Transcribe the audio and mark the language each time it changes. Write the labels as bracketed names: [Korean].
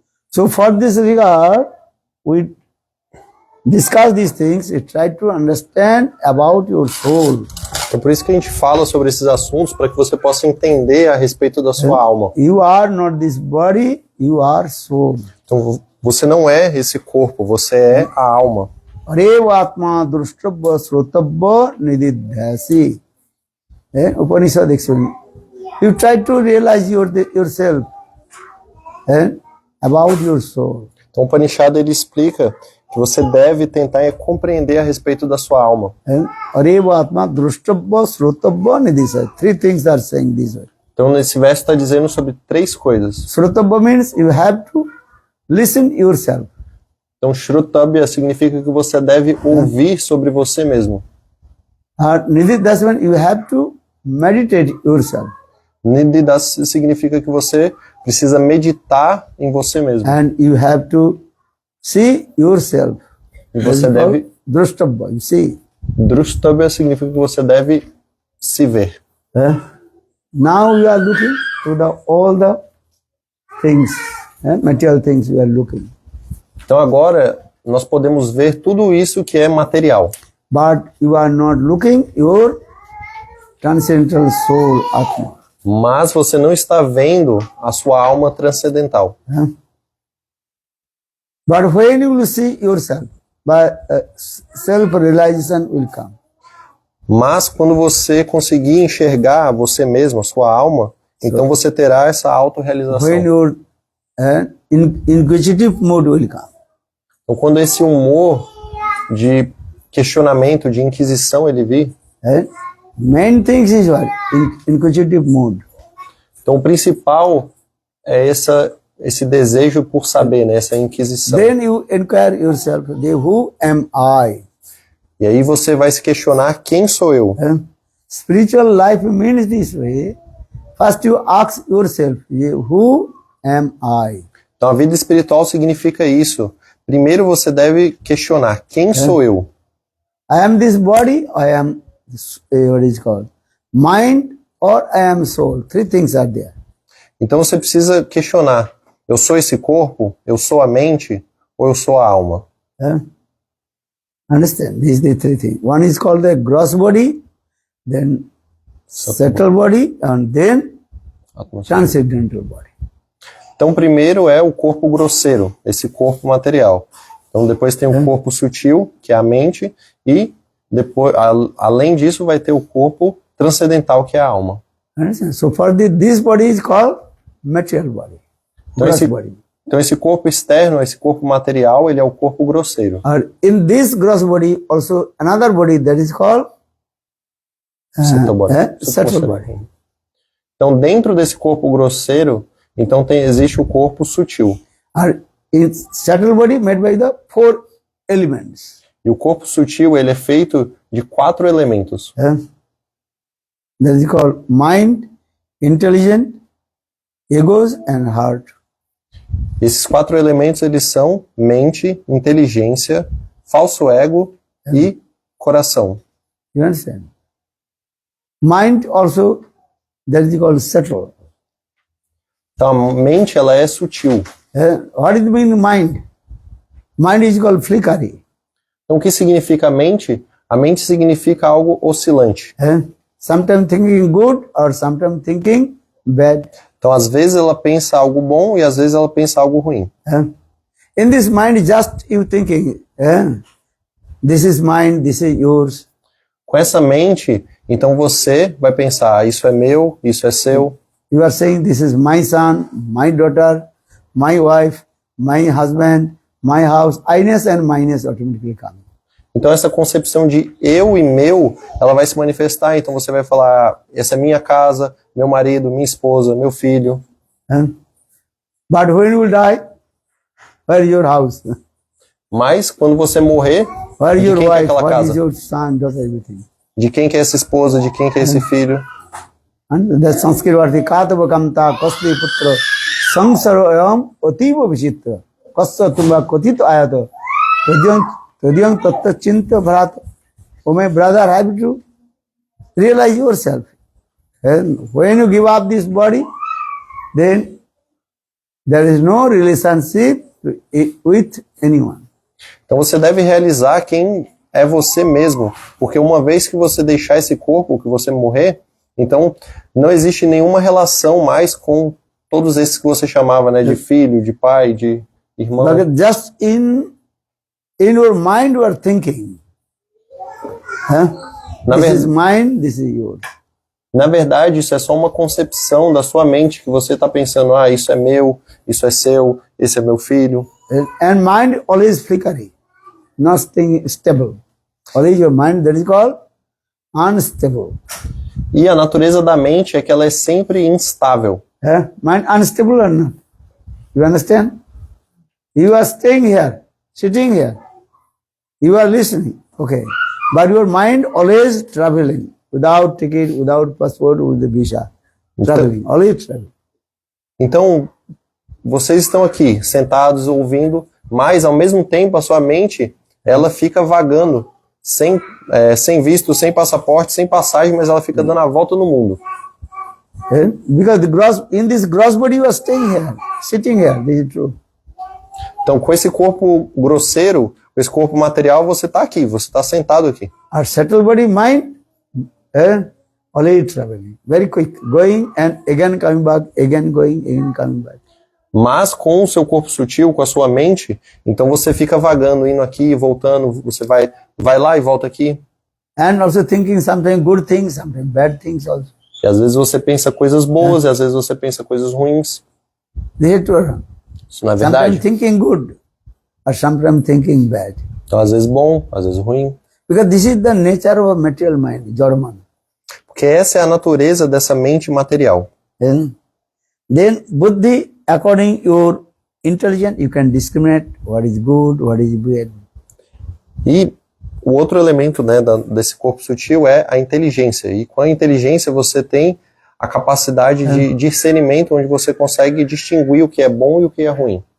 [English] So for this regard, we discuss these things, we try to understand about your soul. [Portuguese] É por isso que a gente fala sobre esses assuntos, para que você possa entender a respeito da sua alma. [English] You are not this body, you are soul. [Portuguese] Então, você não é esse corpo, você é a alma. [Sanskrit] Areva atma drushtavya srotavya nididhyasi. [English] Upanishad actually. You try to realize yourself about your soul. [Portuguese] Então o Upanishad ele explica que você deve tentar compreender a respeito da sua alma. [Sanskrit] Areva atma drushtavya srotavya nididhyasi. [English] Three things are saying this way. [Portuguese] Então nesse verso está dizendo sobre três coisas. [English] Srotavya means you have to listen yourself. [Portuguese] Então Shrutabya significa que você deve ouvir sobre você mesmo. [English] Nididhyasi means you have to meditate yourself. [Portuguese] Nididhyasi significa que você precisa meditar em você mesmo. [English] And you have to see yourself. [Portuguese] E você deve... [English] Drushtavya, you see. [Portuguese] Drushtavya significa que você deve se ver. [English] Now you are looking to all the things, material things you are looking. [Portuguese] Então agora nós podemos ver tudo isso que é material. [English] But you are not looking your transcendental soul, Atma. [Portuguese] Mas você não está vendo a sua alma transcendental. [English] But when you will see yourself, self-realization will come. [Portuguese] Mas quando você conseguir enxergar você mesmo, a sua alma, então você terá essa autorrealização. [English] When your inquisitive mood will come. [Portuguese] Então quando esse humor de questionamento, de inquisição ele vir, [English] main things is what? Inquisitive mood. [Portuguese] Então o principal é esse desejo por saber, né? Essa inquisição. [English] Then you inquire yourself, who am I? [Portuguese] E aí você vai se questionar, quem sou eu? [English] Spiritual life means this way. First you ask yourself, who am I? [Portuguese] Então a vida espiritual significa isso. Primeiro você deve questionar, quem sou eu? [English] I am this body, I am what is called mind, or I am soul. Three things are there. [Portuguese] Então você precisa questionar, eu sou esse corpo, eu sou a mente, ou eu sou a alma? [English] Understand? These are the three things. One is called the gross body, then subtle body, and then transcendental body. [Portuguese] Então primeiro é o corpo grosseiro, esse corpo material. Então depois tem o corpo sutil, que é a mente, e depois, além disso, vai ter o corpo transcendental, que é a alma. [English] Understand? So for this body is called material body. [Portuguese] Então esse corpo externo, esse corpo material, ele é o corpo grosseiro. [English] In this gross body, also another body that is called subtle body. Subtle body. [Portuguese] Então dentro desse corpo grosseiro, então existe o corpo sutil. [English] In subtle body made by the four elements. [Portuguese] E o corpo sutil ele é feito de 4 elementos. [English] That is called mind, intelligence, egos and heart. [Portuguese] Esses 4 elementos eles são mente, inteligência, falso ego e coração. [English] You understand? Mind also, that is called subtle. [Portuguese] Então a mente ela é sutil. [English] What is the meaning mind? Mind is called flickery. [Portuguese] Então o que significa a mente? A mente significa algo oscilante. [English] Sometimes thinking good or sometimes thinking bad. [Portuguese] Então às vezes ela pensa algo bom e às vezes ela pensa algo ruim. [English] In this mind just you thinking, this is mine, this is yours. [Portuguese] Com essa mente, então você vai pensar, isso é meu, isso é seu. [English] You are saying this is my son, my daughter, my wife, my husband, my house. I-ness and my-ness automatically come. [Portuguese] Então essa concepção de eu e meu, ela vai se manifestar. Então você vai falar, essa é minha casa, meu marido, minha esposa, meu filho. [English] But when you will die, where is your house? [Portuguese] Mas quando você morrer, [English] Where is [Portuguese] de [English] your [Portuguese] quem que é [English] wife? [Portuguese] aquela [English] What is [Portuguese] casa? [English] your son? Daughter, everything. [Portuguese] De quem que é essa esposa, de quem que é esse filho? [English] And the Sanskrit word [Sanskrit] katava kamta kasli putra sangsaro ayam ativa vichitra kasya tumba kotito ayato tadyam tatta chinta bharata. [English] Oh my brother, have to realize yourself. And when you give up this body, then there is no relationship with anyone. [Portuguese] Então você deve realizar quem é você mesmo, porque uma vez que você deixar esse corpo, que você morrer, então não existe nenhuma relação mais com todos esses que você chamava, né, de filho, de pai, de irmão. [English] But just in your mind you are thinking, [Portuguese] Na [English] this [Portuguese] ver- [English] is mine, this is yours. [Portuguese] Na verdade, isso é só uma concepção da sua mente, que você está pensando, ah, isso é meu, isso é seu, esse é meu filho. [English] And mind always flickering, nothing stable. Always your mind, that is called unstable. [Portuguese] E a natureza da mente é que ela é sempre instável. [English] Mind unstable or not? You understand? You are staying here, sitting here. You are listening, okay. But your mind always traveling, without ticket, without passport, with the visa. Traveling, always traveling. [Portuguese] Então, vocês estão aqui, sentados, ouvindo, mas ao mesmo tempo a sua mente, ela fica vagando, sem visto, sem passaporte, sem passagem, mas ela fica dando a volta no mundo. [English] Because in this gross body you are staying here, sitting here, this is true. [Portuguese] Então, com esse corpo grosseiro, com esse corpo material, você está aqui, você está sentado aqui. [English] Our settled body, mind, always traveling, very quick, going and again coming back, again going, again coming back. [Portuguese] Mas com o seu corpo sutil, com a sua mente, então você fica vagando, indo aqui, voltando, você vai lá e volta aqui. [English] And also thinking sometimes good things, sometimes bad things also. [Portuguese] E às vezes você pensa coisas boas, e às vezes você pensa coisas ruins. [English] This is true. [Portuguese] Isso não é [English] Sometimes [Portuguese] verdade? [English] thinking good, or sometimes thinking bad. [Portuguese] Então às vezes bom, às vezes ruim. [English] Because this is the nature of a material mind, Jorman. [Portuguese] Porque essa é a natureza dessa mente material. [English] Then buddhi, according your intelligence, you can discriminate what is good, what is bad. [Portuguese] E o outro elemento, né, desse corpo sutil é a inteligência. E com a inteligência você tem a capacidade de discernimento, onde você consegue distinguir o que é bom e o que é ruim.